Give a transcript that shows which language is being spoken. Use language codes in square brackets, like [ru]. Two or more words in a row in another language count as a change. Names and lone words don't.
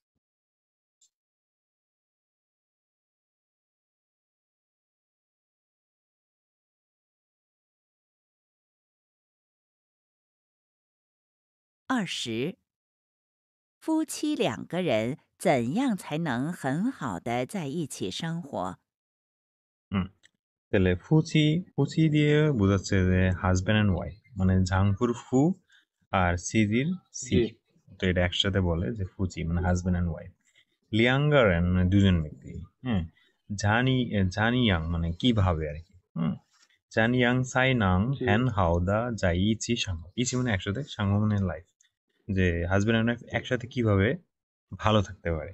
[zh] 20，夫妻两个人怎样才能很好的在一起生活？ [bn] তাহলে ফুচি দিয়ে বোঝাচ্ছে যে [en] husband and wife, [bn] মানে ঝাংপুর ফু আর সিজির সি, তো এটা একসাথে বলে যে ফুচি মানে [en] husband and wife. [bn] লিয়াঙ্গারেন মানে দুজন ব্যক্তি, জানিয়াং মানে কিভাবে আর কি, [zh] 怎样才能很好地在一起生活, [bn] ইচি মানে একসাথে, সাংহ মানে লাইফ, যে [en] husband and wife [bn] একসাথে কিভাবে ভালো থাকতে পারে।